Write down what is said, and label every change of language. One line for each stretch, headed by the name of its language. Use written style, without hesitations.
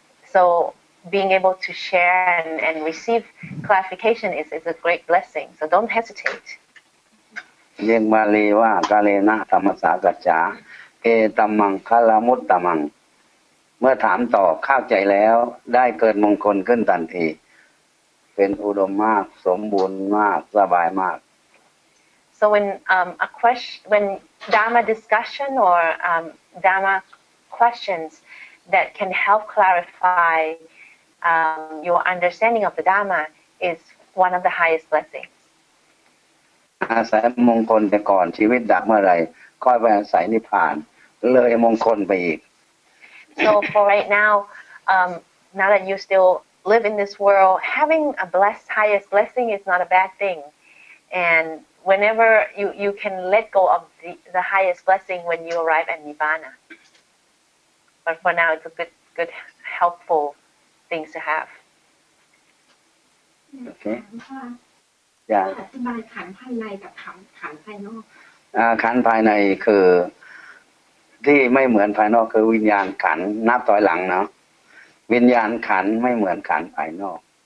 English: So being able to share and receive clarification is a great blessing. So don't hesitate.
Thai: เรียกบาลีว่ากาเลนะธรรมสากัจจาเอตัมมังคลมุตตมังเมื่อถามตอบเข้าใจแล้วได้เกิดมงคลขึ้นทันทีเป็นอุดมมากสมบูรณ์มากสบายมาก
English: So when Dharma discussion or Dharma questions that can help clarify your understanding of the Dharma is one of the highest blessings.
Thai: อาศัยมงคลแต่ก่อนชีวิตดับเมื่อไหร่ค่อยไปอาศัยนิพพานเลยมงคลไปอีก
English: So for right now, now that you still live in this world, having a highest blessing is not a bad thing. And whenever you can let go of the highest blessing when you arrive at Nibbana. But for now, it's a good, helpful things to have.
Thai: โอเคอย่า อธิบายขันธ์ภายในกับขันธ์ภายนอก ขันธ์ภายในคือที่ไม่เหมือนภายนอกคือวิญญาณขันธ์นับถอยหลังเนาะวิญญาณขันธ์ไม่เหมือนขันธ์ภายนอก